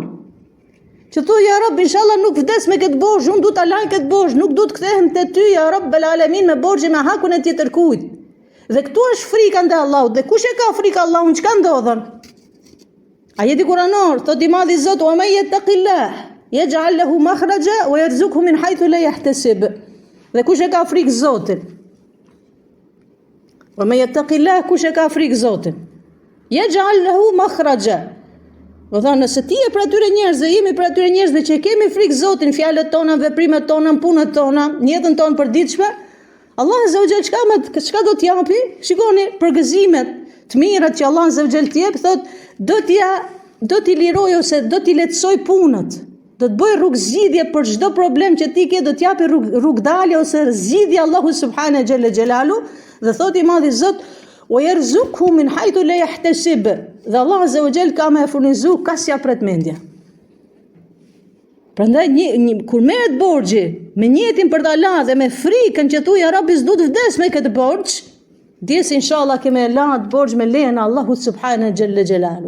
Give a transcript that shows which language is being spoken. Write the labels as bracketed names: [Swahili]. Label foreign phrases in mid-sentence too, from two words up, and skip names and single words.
[Albanian] Që thu, [Arabic] يا رب, [Albanian] inshallah nuk vdes me këtë borxh, unë du ta laj këtë borxh, nuk du të kthehem te ty, [Arabic] يا رب العالمين, [Albanian] me borxhin me hakun e tjetër kujt. Dhe këtu është frika ndaj Allahut. Dhe kush e ka frikë Allahun, çka ndodhen? Ajeti kuranor, thot i madhi Zot, [Arabic] ومن يتق الله يجعل له مخرجا ويرزقه من حيث لا يحتسب. [Albanian] Dhe kush e ka frikë Zotin? [Arabic] ومن يتق الله, [Albanian] kush e ka frikë Zotin? [Arabic] يجعل له مخرجا. [Albanian] Do thonë, nëse ti je për atyre njerëzve, jemi për atyre njerëzve që kemi frikë Zotin, fjalët tona, veprimet tona, punët tona, në jetën tonë përditshme, Allah [Arabic] عز وجل [Albanian] çka do t'japi? Shikoni përgëzimet të mirat që Allah [Arabic] عز وجل [Albanian] t'jep, thot do t'i liroj ose do t'i lehtësoj punët. Do të bëj rrugë zgjidhje për çdo problem që ti ke, do t'japi rrugë dalje ose zgjidhje Allahu [Arabic] سبحانه جل جلاله, [Albanian] dhe thot i madhi Zot [Arabic] ويرزقه من حيث لا يحتسب. [Albanian] Dhe Allah [Arabic] عز وجل [Albanian] ka me furnizu kasja pret mendja. Prandaj kur merret borxhi me niyetin për ta lënë dhe me frikën që thuaj [Arabic] يا ربي [Albanian] s'du të vdes me këtë borxh, djes inshallah kemë lënë borxh me lejen e Allahut [Arabic] سبحانه جل جلاله.